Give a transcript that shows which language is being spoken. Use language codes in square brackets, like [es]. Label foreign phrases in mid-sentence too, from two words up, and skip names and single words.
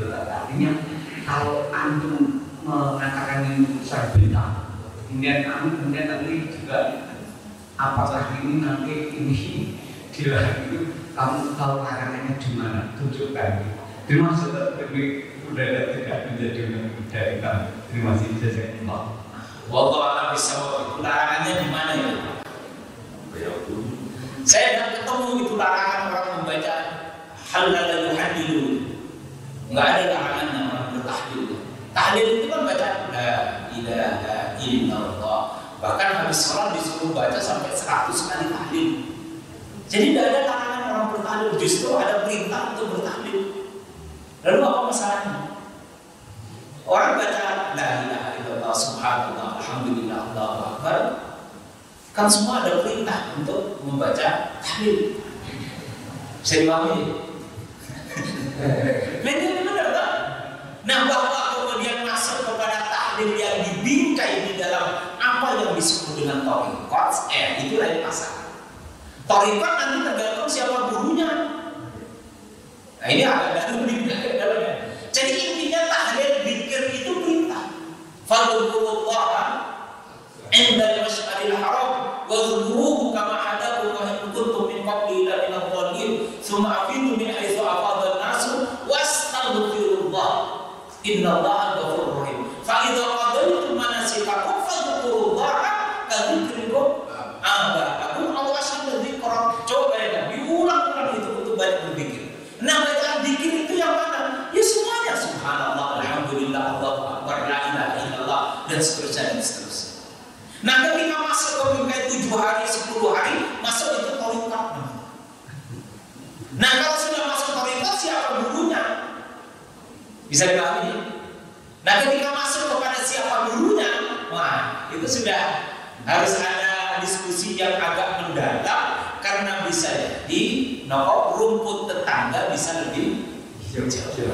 [id] Artinya kalau antum mengatakan ini urusan bid'ah, kemudian nanti juga apakah ini nanti ini dilarang itu kamu tahu larangannya di mana? Tunjukkan. Terima kasih. Udah tidak menjadi dari kami. Terima kasih jazakallah. [ar] والله أعلم بالصواب. [id] Larangannya di mana itu? Saya tidak ketemu itu larangan orang membaca halal yuhadilu. Enggak ada larangannya orang bertahlil. Tahlil itu kan baca [ar] لا إله إلا الله. [id] Bahkan habis sholat disuruh baca sampai 100 kali tahlil. Jadi tidak ada larangan orang bertahlil, justru ada perintah untuk bertahlil. Lalu apa masalahnya? Orang baca [ar] لا إله إلا الله سبحان الله الحمد لله الله أكبر, [id] kan semua ada perintah untuk membaca tahlil. Bisa dipahami? Benar tak? Nah, bahwa kemudian masuk kepada tahlil yang dibingkai di dalam apa yang disebut dengan thariqat, itu lain masalah. Thariqat nanti tergantung siapa gurunya. Nah, ini agak dalam dalamnya. Jadi intinya tahlil zikir itu perintah. [ar] فاذكروا الله عند المشعر الحرام واذكروه كما هداكم وإن كنتم من قبله لمن الضالين ثم أفيضوا من حيث أفاض الناس واستغفروا الله إن الله غفور رحيم. فإذا قضيتم مناسككم فاذكروا الله كذكركم آباءكم أو أشد ذكرا. [id] Coba ya, diulang-ulang itu untuk banyak berzikir. Nah, bacaan zikir itu yang mana? Ya semuanya [ar] سبحان الله، الحمد لله، الله أكبر، لا إله إلا الله [id] dan seterusnya. Nah, ketika masuk ke bingkai 7 hari, 10 hari, masuk itu thariqat. Nah, kalau sudah masuk thariqat, siapa gurunya? Bisa dipahami? Nah, ketika masuk kepada siapa gurunya, wah, itu sudah harus ada diskusi yang agak mendalam, karena bisa jadi rumput tetangga bisa lebih jauh.